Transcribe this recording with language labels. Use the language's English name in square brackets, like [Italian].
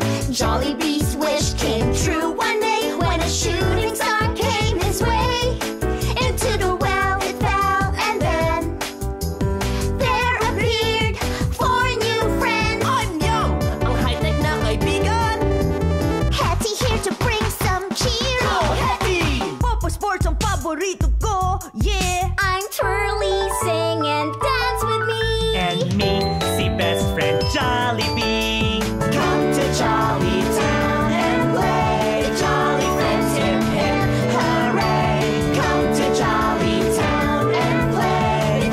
[English] Jollibee's wish came true one day when a shooting star came his way. Into the well it fell, and then there appeared four new friends. I'm [Filipino] Yum, ang high-tech na kaibigan. [English] Hetty here to bring some cheer. Go, Hetty! [Filipino] Papa Sports ang paborito ko, yeah! [English] I'm Twirly, sing and dance with me. And me, si best friend Jollibee. Come to Jolly Town and play. Jolly Friends, hip hip, hooray! Come to Jolly Town and play.